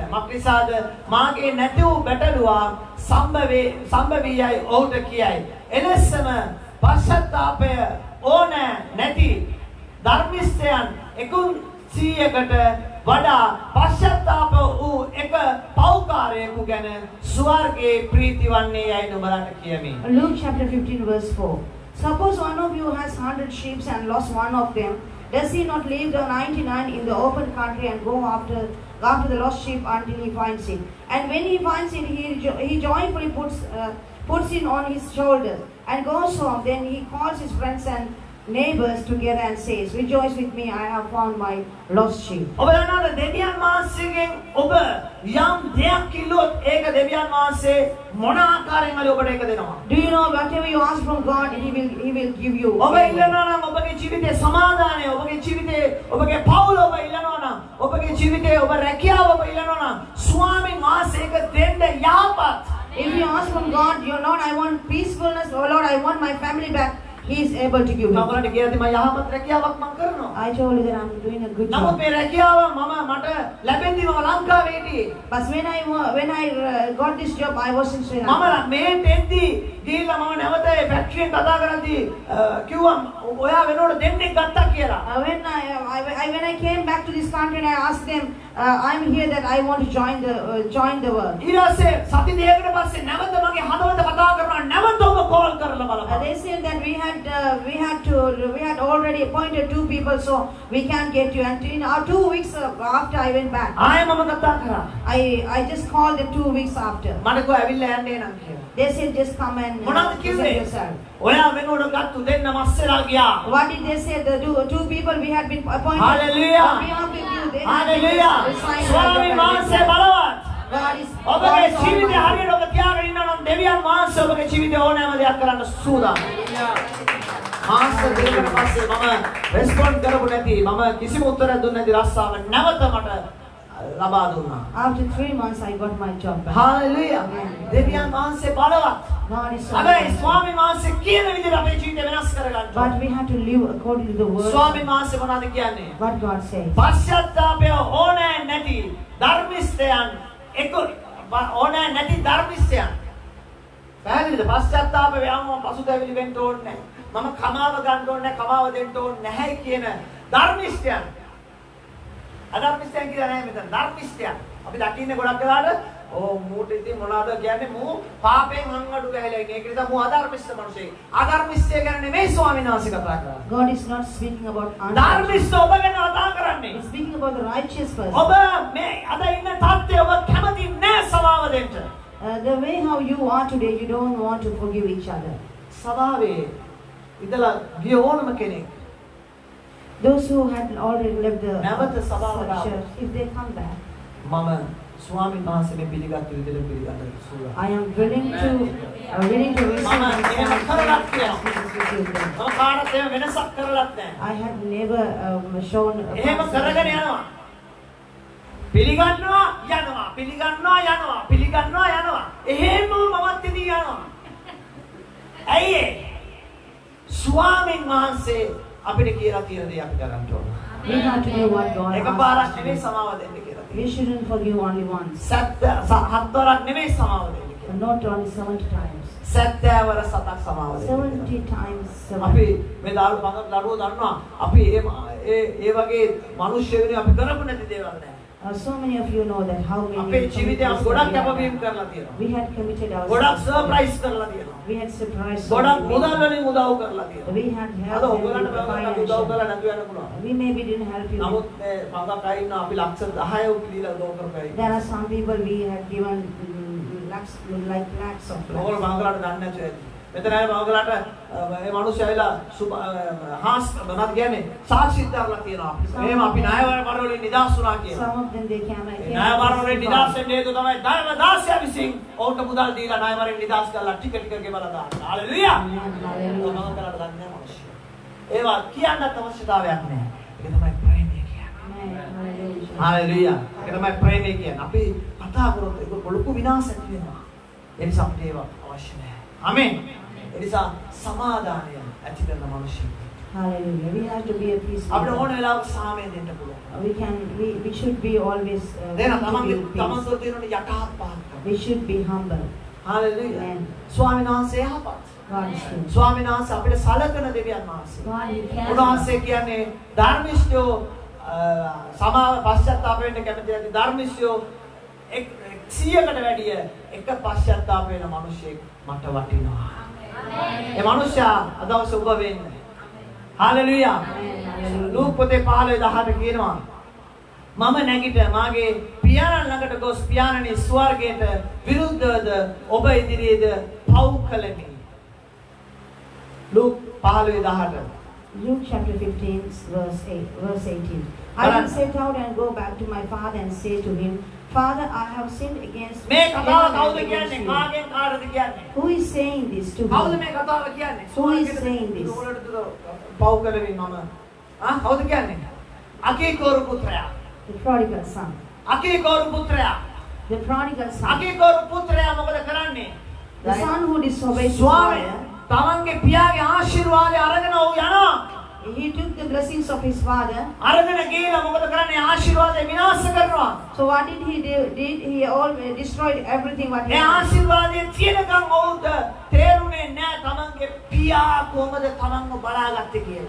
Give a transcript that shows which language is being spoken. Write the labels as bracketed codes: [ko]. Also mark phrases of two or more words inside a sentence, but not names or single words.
[si] මක්නිසාද මාගේ නැති වූ බැටළුවා සම්බ වී යයි ඔහුට කියයි. එලෙසම පශ්චාත්තාපය ඕන නැති ධර්මිෂ්ඨයන් 100කට වඩා පශ්චාත්තාප වූ එක පෞකාරයෙකු ගැන ස්වර්ගයේ ප්‍රීති වන්නේ යයි නුඹලාට කියමි. [en] Luke chapter 15 verse 4. Suppose one of you has 100 sheep and lost one of them. Does he not leave the 99 in the open country and go after the lost sheep until he finds it? And when he finds it, he joyfully puts it on his shoulders and goes home. Then he calls his friends and neighbors together and says, "Rejoice with me, I have found my lost sheep." [si] ඔබ දන්නවද දෙවියන් වහන්සේගෙන් ඔබ යම් දෙයක් කිව්වොත් ඒක දෙවියන් වහන්සේ මොන ආකාරයෙන් හරි ඔබට ඒක දෙනවා. [en] Do you know whatever you ask from God, He will give you. [si] ඔබ ඉල්ලනවා නම් ඔබගේ ජීවිතේ සමාදානය, ඔබගේ ජීවිතේ ඔබගේ පවුල ඔබ ඉල්ලනවා නම්, ඔබගේ ජීවිතේ ඔබ රැකියාව ඔබ ඉල්ලනවා නම් ස්වාමීන් වහන්සේ ඒක දෙන්න යහපත්. [en] If you ask from God, "Your Lord, I want peacefulness. Oh Lord, I want my family back," He is able to give you. [si] ඔබලට කියද්දි මම යහපත් රැකියාවක් මම කරනවා. [en] I told you that I'm doing a good [si] නමුත් [en] job. [si] මේ රැකියාව මට ලැබෙන්නේ මම ලංකාවේ හිටියේ. [en] But when I got this job, I was in Sri [si] මම [en] Lanka. [si] මේ තෙන්දි ගිහිල්ලා මම නැවත ඒ ෆැක්ටරියෙන් කතා කරද්දී කිව්වා ඔයා වෙනකොට දෙන්නෙක් ගත්තා කියලා. [en] When I came back to this country, and I asked them, "I'm here that I want to join the work." [si] ඊට පස්සේ සති දෙකකට පස්සේ නැවත මගේ හදවත කතා කරනවා නැවත ඔබ කෝල් කරලා බලන්න. [en] They said that we had already appointed 2 people, so we can't get you. And 2 weeks after I went back, [si] ආයෙ මම කතා කරා. [en] I just called them 2 weeks after. [si] මට කිව්වා ඇවිල්ලා යන්නේ නම් කියලා. [en] They said, "Just come and [si] මොනවද [en] present [si] කිව්වේ? [en] yourself." [si] ඔයා වෙනකොට ගත්තු දෙන්න මස්සලා ගියා. [en] What did they say? The two people we had been appointed. Hallelujah. On behalf of you, they had [si] හalleලූයා. [en] been signed [si] ස්වාමීන් [en] by [si] වහන්සේ [en] God. [si] බලවත්. [en] God is [si] ඔබගේ [en] God is [si] ජීවිතය [en] almighty. [si] හරියට ඔබ තියාගෙන ඉන්නවා නම් දෙවියන් වහන්සේ ඔබගේ ජීවිතේ ඕනෑම දෙයක් කරන්න සූදානම්. මාස දෙකකට පස්සේ මම රෙස්පොන්ඩ් කරපු නැති මම කිසිම උත්තරයක් දුන්නේ නැති රස්සාව නැවත මට ලබා දුන්නා. [en] After 3 months, I got my job back. [si] හalleluya. දෙවියන් වහන්සේ බලවත්. [en] God is so [si] හැබැයි [en] mighty. [si] ස්වාමීන් වහන්සේ කියන විදිහට අපේ ජීවිතය වෙනස් කරගන්න [en] But [si] ඕනේ. [en] we have to live according to the word. [si] ස්වාමීන් වහන්සේ මොනවද කියන්නේ? [en] What God says. [si] පශ්චාත්තාපය ඕනෑ නැති ධර්මිෂ්ඨයන් ඕනෑ නැති ධර්මිෂ්ඨයන්. පැහැදිලිද? පශ්චාත්තාප වේම පසුතැවිලි වෙන්න ඕනේ නැහැ. මම කමාව ගන්න ඕනේ නැහැ, කමාව දෙන්න ඕනේ නැහැ කියන ධර්මිෂ්ඨයන්. අධර්මිෂ්ඨයන් කියලා නැහැ මෙතන. ධර්මිෂ්ඨයන්. අපි දකින්නේ ගොඩක් වෙලාවට මූට ඉතින් මොනවද කියන්නේ මූ පාපයෙන් අංගඩු ගහලා ඉන්නේ. ඒක නිසා මූ අධර්මිෂ්ඨ මිනිසෙක්. අධර්මිෂ්ඨය ගැන නෙමෙයි ස්වාමීන් වහන්සේ කතා කරන්නේ. [en] God is not speaking about [si] ධර්මිෂ්ඨ ඔබ ගැන කතා කරන්නේ. [en] He's speaking about the righteous person. [si] ඔබ මේ අද ඉන්න තත්ත්වය ඔබ කැමති නැහැ සමාව දෙන්න. [en] The way how you are today, you don't want to forgive each other. [si] සභාවේ ඉඳලා ගිය ඕනම කෙනෙක් [en] Those who had already left the [si] නැවත සභාවට [en] church, if they come back, [si] මම ස්වාමීන් වහන්සේ මේ පිළිගත් විදිහට පිළිගන්න සූදානම්. [en] I am willing to receive [si] Mama, [en] and [si] එහෙම කරලත් තියෙනවා. [en] receive them. [si] මම කාටවත් එහෙම වෙනසක් කරලත් නැහැ. [en] I have never shown a [si] එහෙම [en] person- [si] කරගෙන යනවා. පිළිගන්නවා යනවා. පිළිගන්නවා යනවා. පිළිගන්නවා යනවා. එහෙම මමත් ඉතින් යනවා. ඇයි ඒ? ස්වාමීන් වහන්සේ අපිට කියලා තියෙන දේ අපි කරන්න ඕන. [en] We have to do what God [si] එකපාරක් [en] asks us [si] නෙමෙයි [en] to do. [si] සමාව දෙන්න කියලා [en] We [si] තියෙනවා. [en] shouldn't forgive only once, [si] හත්වරක් නෙමෙයි සමාව දෙන්න කියලා. [en] not only 70 times. [si] 70 වර සතක් සමාව දෙන්න. [en] 70 times 7. [si] අපි මේ දරුවෝ දන්නවා අපි ඒ වගේ මිනිස්සු වෙනුවෙන් අපි කරපු නැති දේවල් නැහැ. [en] So many of you know that how [si] අපේ [en] many [si] ජීවිතය අපි ගොඩක් කැපවීම කරලා තියෙනවා. [en] we had committed [si] ගොඩක් [en] ourselves. [si] සර්ප්‍රයිස් කරලා තියෙනවා. [en] We had surprised. [si] ගොඩක් මුදල් වලින් උදව් කරලා තියෙනවා. [en] We had [si] අද [en] helped them [si] ඔයගොල්ලන්ට [en] with [si] බලන්න උදව් [en] financial. [si] කරලා නැතුව යන්න පුළුවන්. [en] We maybe didn't help you. [si] නමුත් මේ මගක් අය ඉන්නවා අපි ලක්ෂ 10ක් දීලා උදව් කරපයි. [en] There are some people we had given lakhs of [si] ඔයගොල්ලෝ [en] lakhs. [si] මංගලට දන්නේ නැතුව ඇති. මෙතන අය මංගලට මේ මිනිස්සු ඇවිල්ලා හාස් මොනවද කියන්නේ සාක්ෂිත් දාලා තියෙනවා. එහෙම අපි ණය වලින් නිදහස් වුණා කියලා. [en] Some of them they came and [si] ණය වලින් නිදහස් වෙන්න හේතුව තමයි ධර්ම දාසය විසින් ඔවුන්ට මුදල් දීලා ණය වලින් නිදහස් කරලා ටික ටික ගෙවලා දානවා. හalleluya. මංගලට දන්නේ නැහැ මිනිස්සු. ඒවා කියන්නත් අවශ්‍යතාවයක් නැහැ. ඒක තමයි ප්‍රේමය කියන්නේ. හalleluya. ඒක තමයි ප්‍රේමය කියන්නේ. අපි කතා කරොත් ඒක ලොකු විනාශයක් වෙනවා. ඒ නිසා අපිට ඒවා අවශ්‍ය නැහැ. ආමෙන්. ඒ නිසා සමාදානය ඇති කරන මිනිස්සු. [en] Hallelujah. We have to be a peaceful. [si] අපිට ඕන වෙලාවක සාමය දෙන්න පුළුවන්. [en] We should be always [si] දෙන [en] to [si] තමන්ගේ [en] give peace. [si] තමන් තුළ තියෙන යටහත් පහත්. [en] We should be humble. [si] හalleluya. [en] Amen. [si] ස්වාමීන් වහන්සේ යහපත්. [en] God is good. [si] ස්වාමීන් වහන්සේ අපිට සලකන දෙවියන් වහන්සේ. [en] God, He cares. [si] උන්වහන්සේ කියන්නේ ධර්මිෂ්ඨයෝ සමාව පශ්චාත්තාප වෙන්න කැමති නැති ධර්මිෂ්ඨයෝ 100කට වැඩිය එක පශ්චාත්තාප වෙන මිනිහෙක් මට වටිනවා. ඒ මිනිහා අදවස ඔබ වෙන්න. හalleluya. ලූක් පොතේ 15:18 කියනවා මම නැගිට මාගේ පියාණන් ළඟට ගොස් පියාණනි ස්වර්ගයට විරුද්ධවද ඔබ ඉදිරියේද පව් කළෙමි. ලූක් 15:18. [en] Luke chapter 15, verse 18. I But will set out and go back to my father and say to him, Father, I have sinned against [si] මේ [en] heaven [si] කතාව [en] and [si] කවුද [en] against [si] කියන්නේ? [en] you." [si] කාගෙන් කාටද කියන්නේ? [en] Who is saying this to [si] කවුද [en] him? [si] මේ කතාව කියන්නේ? [en] Who is saying this? [si] පව් කළෙමි මම. කවුද කියන්නේ? අකීකෝරු පුත්‍රයා. [en] The prodigal son. [si] අකීකෝරු පුත්‍රයා. [en] The prodigal son. [si] අකීකෝරු පුත්‍රයා මොකද කරන්නේ? [en] The son who disobeys his [si] ස්වාමී [en] father. [si] තමන්ගේ පියාගේ ආශිර්වාදය අරගෙන ඔහු යනවා. [en] He took the blessings of his father. [si] අරගෙන ගිහලා මොකද කරන්නේ? ආශිර්වාදය විනාශ කරනවා. [en] So what did he do? He all destroyed everything what he [si] ඒ [en] had. [si] ආශිර්වාදය තියෙනකන් ඔහුට තේරුනේ නැහැ තමන්ගේ පියා කොහොමද තමන්ව බලාගත්තේ කියලා.